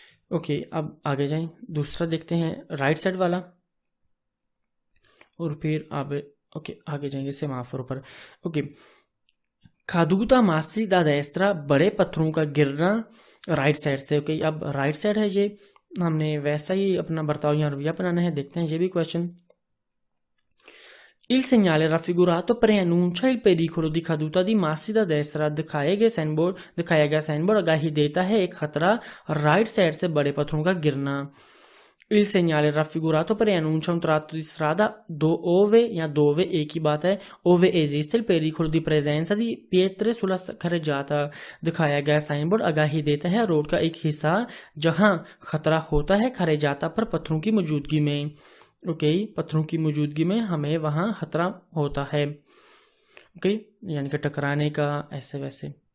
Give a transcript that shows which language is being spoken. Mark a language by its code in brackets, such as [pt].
[hi] Okay, अब आगे जाएं, दूसरा देखते हैं राइट साइड वाला, और फिर आप ओके आगे जाएंगे सेमाफोर पर। Okay, [it] caduta massi da destra, [hi] बड़े पत्थरों का गिरना राइट साइड से। ओके, अब राइट साइड है, ये हमने वैसा ही अपना बर्ताव या रवैया बनाना है। देखते हैं ये भी question. [it] Il segnale raffigurato preannuncia il pericolo di caduta di massi da destra। [hi] दिखाया गया साइन बोर्ड आगाही देता है एक खतरा राइट साइड से बड़े पत्थरों का गिरना। [it] Il segnale raffigurato preannuncia un tratto di strada dove या dove [hi] एक ही बात है, [it] ove esiste il pericolo di presenza di pietre sulla carreggiata। [hi] दिखाया गया साइन बोर्ड आगाही देता है रोड का एक हिस्सा जहां खतरा होता है खरेजाता पर पत्थरों की मौजूदगी में। ओके, पत्थरों की मौजूदगी में हमें वहां खतरा होता है। ओके, यानी कि टकराने का, ऐसे वैसे।